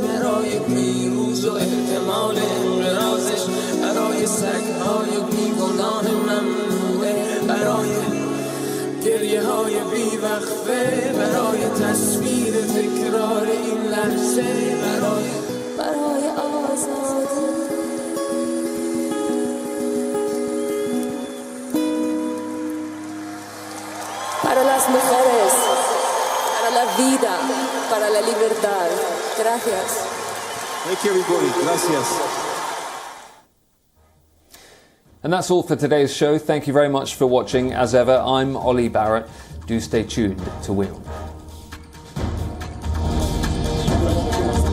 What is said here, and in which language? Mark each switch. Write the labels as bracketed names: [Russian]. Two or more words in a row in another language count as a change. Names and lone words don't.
[Persian] برای پیروز و احتمال انقراضش برای سگهای بیگناه ممنوعه برای گریه های بیوقفه برای تصویر تکرار این لحظه برای آزادی [Spanish] para las mujeres, para la vida, para la libertad. Gracias. [English] Thank you, everybody. Gracias. And that's all for today's show. Thank you very much for watching. As ever, I'm Ollie Barrett. Do stay tuned to WION.